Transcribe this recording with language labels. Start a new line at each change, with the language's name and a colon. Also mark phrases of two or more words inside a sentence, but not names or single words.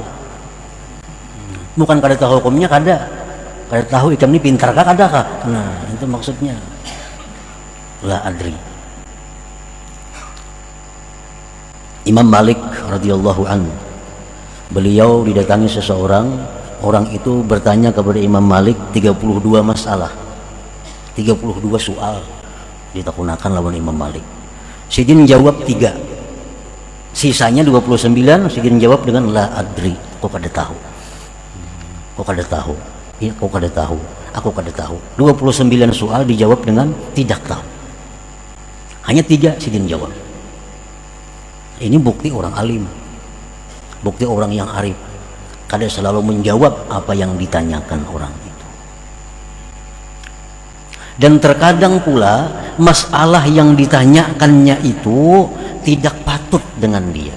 Banjar: Bukan kada tahu hukumnya, kada tahu ikam ini pintar kah kada kah?
Indonesian: Nah, itu maksudnya
Arabic: لا أدري.
Indonesian: Imam Malik
Arabic: رضي الله عنه,
Indonesian: beliau didatangi seseorang, orang itu bertanya kepada Imam Malik 32 masalah, 32 soal ditakunakan lawan Imam Malik.
Banjar: Sidin jawab 3, sisanya 29 Sidin jawab dengan
Arabic: لا أدري,
Banjar: kok kada tahu, kok kada tahu, iya kok kada tahu, aku kada tahu.
Indonesian: 29 soal dijawab dengan tidak tahu, hanya 3 Sidin jawab. Ini bukti orang alim, bukti orang yang arif, kada selalu menjawab apa yang ditanyakan orang itu. Dan terkadang pula masalah yang ditanyakannya itu tidak patut dengan dia.